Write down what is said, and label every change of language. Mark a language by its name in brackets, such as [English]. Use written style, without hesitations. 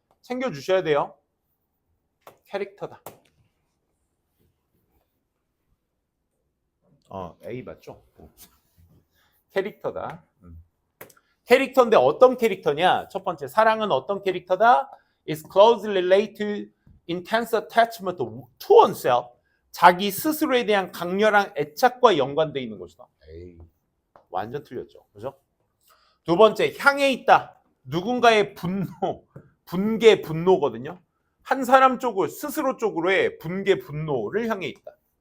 [Korean] 챙겨주셔야 돼요. 캐릭터다. A 맞죠? 캐릭터다. 캐릭터인데 어떤 캐릭터냐? 첫 번째, 사랑은 어떤 캐릭터다? [English] is closely related to intense attachment to oneself. [Korean] 자기 스스로에 대한 강렬한 애착과 연관되어 있는 것이다. 에이, 완전 틀렸죠. 그죠? 두 번째, 향해 있다. 누군가의 분노, 분개, 분노거든요. 한 사람 쪽으로, 스스로 쪽으로의 분개, 분노를 향해 있다.